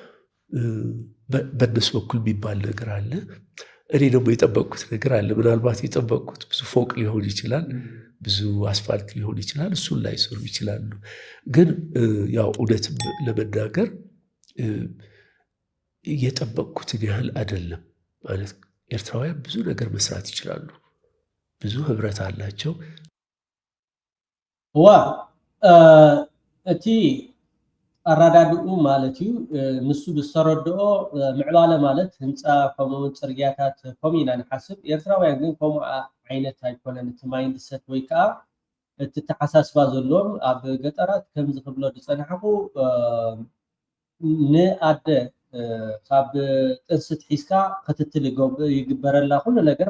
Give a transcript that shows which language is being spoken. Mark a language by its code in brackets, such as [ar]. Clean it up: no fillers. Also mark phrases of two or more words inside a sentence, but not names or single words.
[am] በእነሱ በኩል የሚባል ነገር አለ። እኔ ደግሞ የጠበቅኩት ነገር አለ። ምናልባት የጠበቅኩት ብዙ ፎቅ ሊሆን ይችላል፣ ብዙ አስፋልት ሊሆን ይችላል፣ እሱን ላይሰሩ ይችላሉ። ግን ያው እውነትም ለመናገር የጠበቅኩትን ያህል አይደለም ማለት ኤርትራውያን ብዙ ነገር መስራት ይችላሉ። ብዙ ህብረት አላቸው። [ti] እቲ አራዳድኡ ማለት እዩ ንሱ ብዝተረድኦ ምዕባለ ማለት ህንፃ ከምኡውን ፅርግያታት ከምኡ ኢና ንሓስብ። ኤርትራውያን ግን ከምኡ ዓይነት ኣይኮነን። እቲ ማይንድሰት ወይ ከዓ እቲ ተሓሳስባ ዘለዎም ኣብ ገጠራት ከምዚ ክብሎ ዝፀናሕኩ ንኣደ ካብ ጥንስት ሒዝካ ክትትል ይግበረላ ኩሉ ነገር